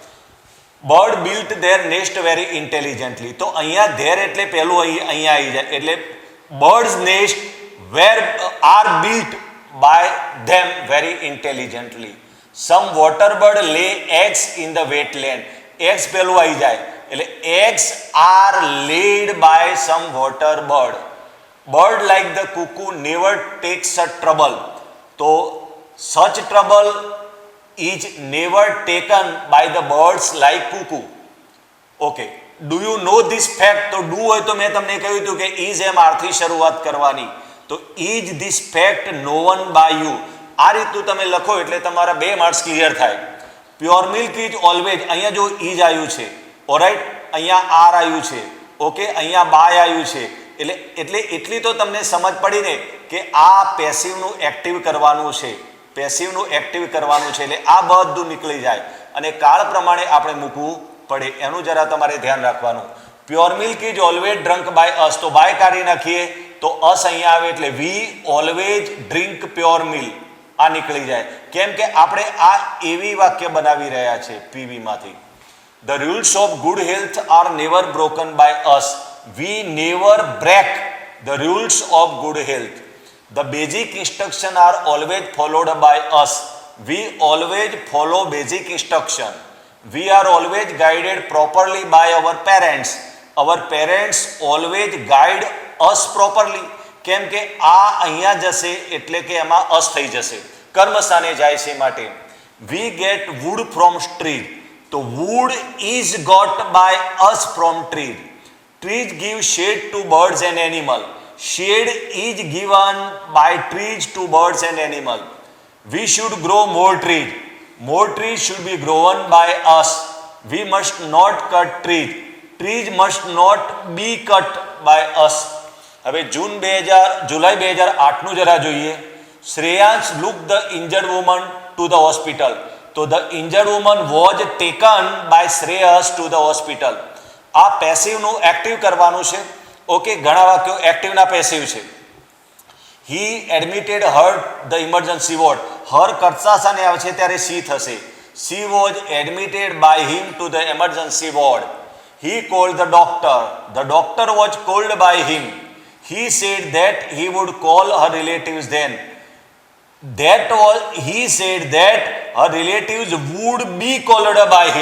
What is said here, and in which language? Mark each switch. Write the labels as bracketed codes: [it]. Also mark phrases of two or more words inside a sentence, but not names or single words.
[en] bird built their nest very intelligently. [gu] તો અહીંયા ધેર એટલે પહેલું અહીંયા આવી જાય, એટલે [en] birds nest were are built by them very intelligently. some water bird lay eggs in the wetland. [gu] એગ્સ પહેલું આવી જાય એટલે [en] eggs are laid by some water bird. Bird like the cuckoo never takes such trouble. So such trouble is never taken by the birds like cuckoo. Okay. Do you know this fact? [gu] તો do હોય તો મેં તમને કહ્યું હતું કે is એમ આરથી શરૂઆત કરવાની. [en] તો is this fact known by you? [gu] આ રીતનું તમે લખો એટલે તમારા 2 [en] marks clear [gu] થાય. [en] pure milk is always, [gu] અહીંયા જો is આવ્યું છે, ઓરાઈટ, અહીંયા આર આવ્યું છે, ઓકે, અહીંયા બાય આવ્યું છે, એટલે એટલી તો તમને સમજ પડી ને કે આ પેસિવનું એક્ટિવ કરવાનું છે, પેસિવનું એક્ટિવ કરવાનું છે, એટલે આ બધું નીકળી જાય અને કાળ પ્રમાણે આપણે મૂકવું પડે, એનું જરા તમારે ધ્યાન રાખવાનું. [en] pure milk is always drunk by us, [gu] તો બાય કાઢી નાખીએ તો અસ અહીંયા આવે એટલે [en] we always drink pure milk, [gu] આ નીકળી જાય. કેમ કે આપણે આ એવી વાક્ય બનાવી રહ્યા છે પીવીમાંથી. [en] The rules of good health are never broken by us. We never break the rules of good health. The basic instructions are always followed by us. We always follow basic instruction. We are always guided properly by our parents. Our parents always guide us properly. [gu] કેમ કે આ અહીંયા જશે એટલે કે એમાં અસ થઈ જશે, કર્મસ્થાને જાય છે માટે. [en] We get wood from trees. તો wood is got by us from trees. Trees give shade to birds and animals. Shade is given by trees to birds and animals. We should grow more trees. More trees should be grown by us. We must not cut trees. Trees must not be cut by us. [gu] હવે જુલાઈ 2008નું જરા જોઈએ. [en] શ્રેયાંશ look the injured woman to the hospital. તો the injured woman was taken by Shreyas to the hospital. [gu] આ પેસિવનું એક્ટિવ કરવાનું છે. ઓકે, ઘણા વાક્યો એક્ટિવના પેસિવ છે. [en] He admitted her the emergency ward. [gu] her કર્તા સાને આવે છે ત્યારે she થશે. [en] She was admitted by him to the emergency ward. He called the doctor. The doctor was called by him. He said that he would call her relatives then. He said that her relatives would be called by him.